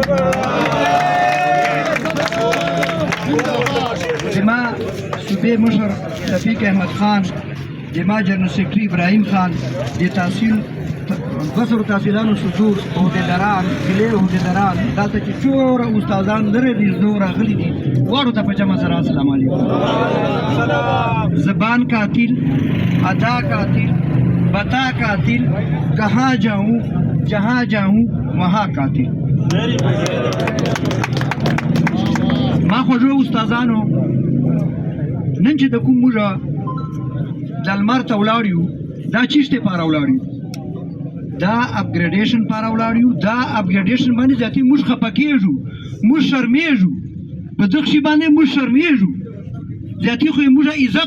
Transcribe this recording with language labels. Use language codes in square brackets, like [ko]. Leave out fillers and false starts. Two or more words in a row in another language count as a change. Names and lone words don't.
[ps] زما صوبې مشر شفیق احمد خان زما [en] general secretary [ps] ابراهیم خان د تحصیل بسر تحصیلانو صدور عہدیداران ضلع عہدیداران دلته چې څومره استادان لرې دي زه راغلي دي واړو ته په جمع سره [ar] السلام علیکم [ur] زبان قاتل ادا قاتل بتا قاتل کہاں جاؤں جہاں جاؤں وہاں قاتل [ps] ما خوږو استادانو نن چې د کوم موږ د لمر ته ولاړ یو دا چیشتې پاره ولاړ یو دا اپګریډیشن پاره ولاړ یو دا اپګریډیشن باندې ذاتي موږ خفه کېږو موږ شرمېږو په دغه شي باندې موږ شرمېږو ذاتي خو یې موږ عزت